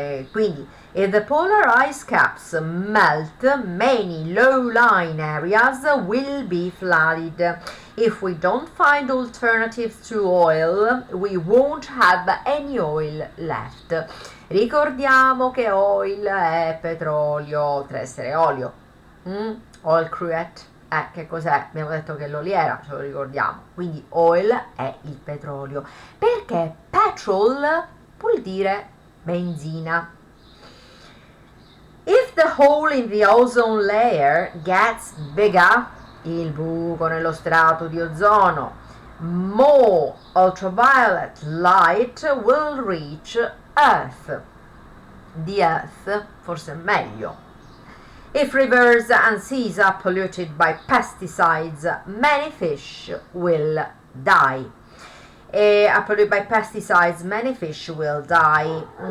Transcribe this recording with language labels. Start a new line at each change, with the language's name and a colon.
English: Quindi, if the polar ice caps melt, many low-lying areas will be flooded. If we don't find alternatives to oil, we won't have any oil left.
Italian: Ricordiamo che oil è petrolio, oltre ad essere olio.
English: Oil cruet.
Italian: Che cos'è? Abbiamo detto che l'oliera, ce lo ricordiamo. Quindi oil è il petrolio. Perché petrol vuol dire benzina.
English: If the hole in the ozone layer gets bigger,
Italian: il buco nello strato di ozono,
English: more ultraviolet light will reach Earth. The Earth,
Italian: forse è meglio.
English: If rivers and seas are polluted by pesticides, many fish will die. Polluted by pesticides, many fish will die.